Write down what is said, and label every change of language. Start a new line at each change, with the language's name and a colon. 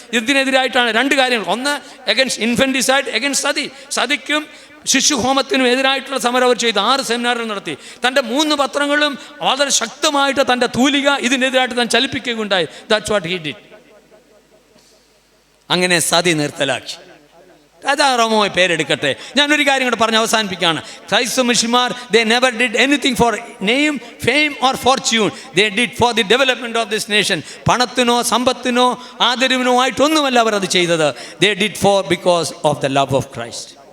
Malayalam: ഇതിനെതിരായിട്ടാണ് 2 കാര്യങ്ങൾ. ഒന്ന്,
English: against infanticide, against
Malayalam: സതിക്കും ശിശുഹോമത്തിനും എതിരായിട്ടുള്ള സമരം അവർ ചെയ്ത് 6 സെമിനാറുകൾ നടത്തി. തൻ്റെ 3 പത്രങ്ങളും വളരെ ശക്തമായിട്ട് തൻ്റെ തൂലിക ഇതിനെതിരായിട്ട് താൻ ചലിപ്പിക്കുകയുണ്ടായി.
English: That's what he did.
Malayalam: അങ്ങനെ സതി നിർത്തലാക്കി. രാജാറാമോയെ പേരെടുക്കട്ടെ. ഞാനൊരു കാര്യം കൂടെ പറഞ്ഞ് അവസാനിപ്പിക്കുകയാണ്. ക്രൈസ്തവ മിഷന്മാർ
English: they never did anything for name, fame or fortune. They did for the development of this nation.
Malayalam: പണത്തിനോ സമ്പത്തിനോ ആദരവിനോ ആയിട്ടൊന്നുമല്ല അവർ അത് ചെയ്തത്.
English: They did because of the love of Christ.